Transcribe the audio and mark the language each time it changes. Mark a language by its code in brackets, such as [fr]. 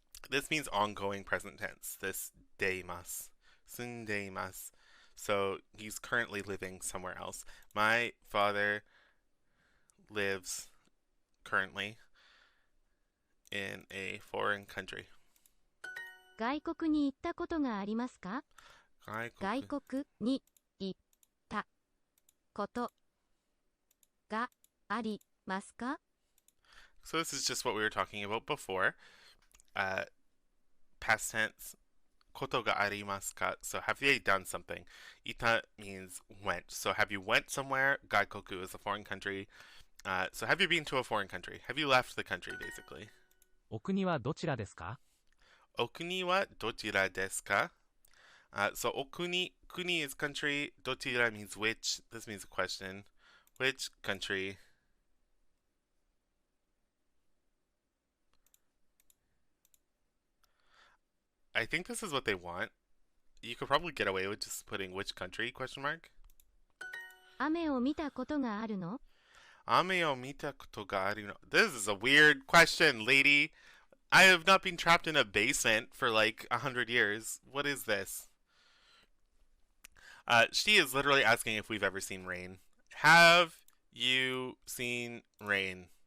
[en] This means ongoing present tense. This deimasu. Sundeimasu. So he's currently living somewhere else. My father lives currently in a foreign country. [ja] 外国に行ったことがありますか？外国に行ったことがありますか？ [en] So this is just what we were talking about before. Past tense. [ja] ことがありますか? [en] So have they done something? Ita means went. So have you went somewhere? Gaikoku is a foreign country. So have you been to a foreign country? Have you left the country, basically? [ja] お国はどちらですか？ Okuni wa dochira desu ka? [en] So okuni, kuni is country. Dochira means which. This means a question. Which country? I think this is what they want. You could probably get away with just putting which country, question mark? [ja] 雨を見たことがあるの？ Ame o mita koto ga aru no. [en] This is a weird question, lady. I have not been trapped in a basement for like 100 years. What is this? She is literally asking if we've ever seen rain. Have you seen rain?